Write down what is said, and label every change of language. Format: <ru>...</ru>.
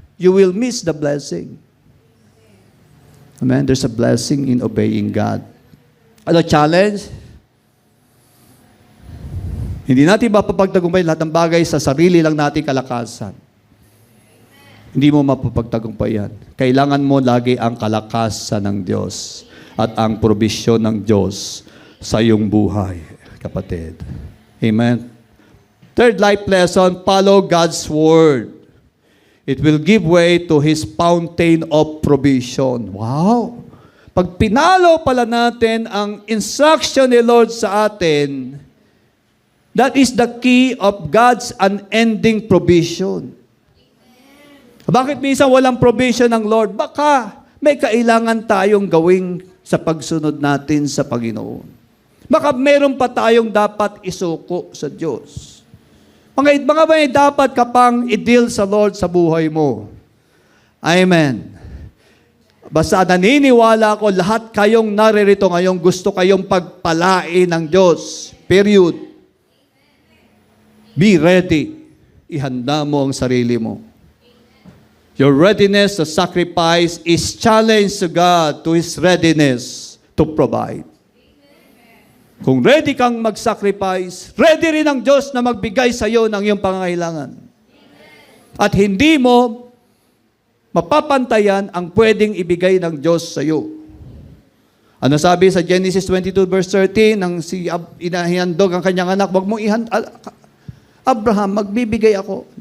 <en>You will miss the blessing. Amen? There's a blessing in obeying God.</en> <tl>Ano challenge? Hindi natin mapapagtagumpay lahat ng bagay sa sarili lang nating kalakasan. Hindi mo mapapagtagumpay yan. Kailangan mo lagi ang kalakasan ng Diyos at ang probisyon ng Diyos sa iyong buhay, kapatid.</tl> <en>Amen. Third life lesson, follow God's word. It will give way to His fountain of provision.</en> <tl>Wow! Pag pinalo pala natin ang instruction ni Lord sa atin,</tl> <en>that is the key of God's unending provision.</en> <tl>Bakit minsan walang provision ng Lord? Baka may kailangan tayong gawing sa pagsunod natin sa Panginoon. Baka meron pa tayong dapat isuko sa Diyos. Mga may dapat ka pang i-deal sa Lord sa buhay mo. Amen. Basta naniniwala ko, lahat kayong naririto ngayong gusto kayong pagpalain ng Diyos.</tl> <en>Period. Be ready.</en> <tl>Ihanda mo ang sarili mo.</tl> <en>Your readiness to sacrifice is challenge to God to His readiness to provide.</en> <tl>Kung ready kang mag-sacrifice, ready rin ang Diyos na magbigay sa iyo ng iyong pangangailangan. At hindi mo mapapantayan ang pwedeng ibigay ng Diyos sa iyo. Ano sabi sa Genesis 22 verse 13, nang si inahandog ang kanyang anak, wag mong Abraham, magbibigay ako.</tl>